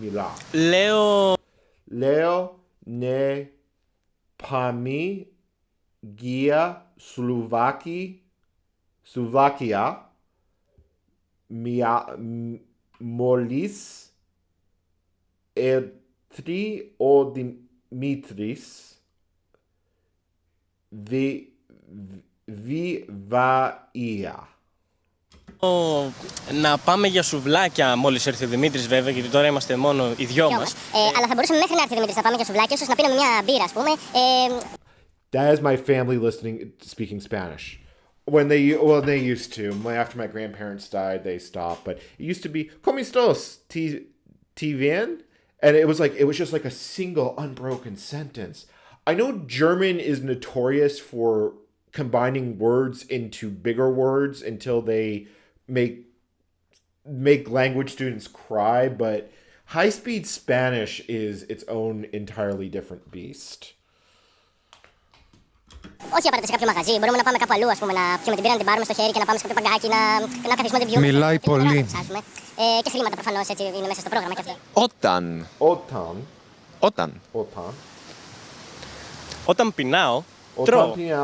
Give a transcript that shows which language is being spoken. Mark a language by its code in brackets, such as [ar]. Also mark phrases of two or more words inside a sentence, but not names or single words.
[el] Λέω ναι πάμε για Σλοβακία μόλις έρθει ο Δημήτρης Βιβαία. Να πάμε για σουβλάκια μόλις έρθει ο Δημήτρης, βέβαια, γιατί τώρα είμαστε μόνο οι δυο μας. Αλλά θα μπορούσαμε μέχρι να έρθει ο Δημήτρης να πάμε για σουβλάκια, ώστε να πίνουμε μια μπύρα, ας πούμε. [en] That is my family speaking Spanish. When they used to. After my grandparents died, they stopped. But it used to be [es] "¿Cómo estás? ¿Te bien?" [en] And it was just like a single unbroken sentence. I know German is notorious for combining words into bigger words until they make language students cry, but high-speed Spanish is its own entirely different beast. [el] Όχι απαραίτητα σε κάποιο μαγαζί. Μπορούμε να πάμε κάπου αλλού, ας πούμε, να πιούμε την πύρα, να την πάρουμε στο χέρι και να πάμε σε κάποιο παγκάκι, να καθίσουμε να την πιούμε. Μιλάει πολύ. Και χρήματα προφανώς, έτσι είναι μέσα στο πρόγραμμα και αυτό. Όταν πεινάω, τρώω.